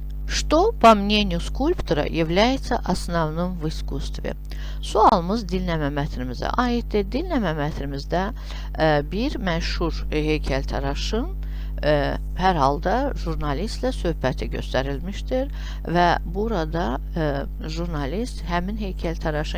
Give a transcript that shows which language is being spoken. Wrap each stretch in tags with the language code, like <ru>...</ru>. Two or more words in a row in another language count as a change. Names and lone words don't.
<ru>Что, по мнению скульптора, является основным в искусстве?</ru> <az>Sualımız dinləmə mətnimizə aiddir. Dinləmə mətnimizdə bir məşhur heykəltaraşın hər halda jurnalistlə söhbəti göstərilmişdir və burada jurnalist həmin heykəltaraşın</az>